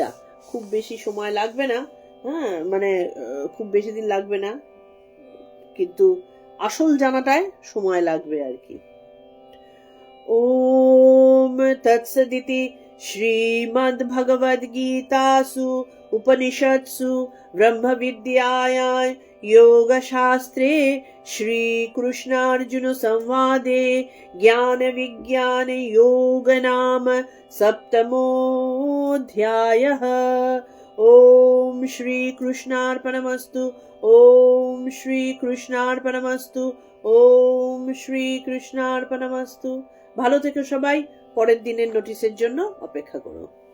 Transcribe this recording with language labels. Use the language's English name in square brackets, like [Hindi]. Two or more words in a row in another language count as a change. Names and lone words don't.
[Bangla] খুব বেশি সময় লাগবে না, হ্যাঁ, মানে খুব বেশি দিন লাগবে না, কিন্তু আসল জানাটায় সময় লাগবে আর কি। [Sanskrit] ওম তৎসদিতি শ্রীমদ্ ভগবদ গীতাসু উপনিষৎসু ব্রহ্ম বিদ্যায়াং योगशास्त्रे श्रीकृष्णार्जुन संवादे ज्ञान विज्ञान योग नाम 7मोऽध्यायः। ओम श्री कृष्णार्पणमस्तु। ओम श्री कृष्णार्पणमस्तु। ओम श्री कृष्णार्पणमस्तु। [Bangla] ভালো থেকো সবাই, পরের দিনের নোটিশের জন্য অপেক্ষা করো।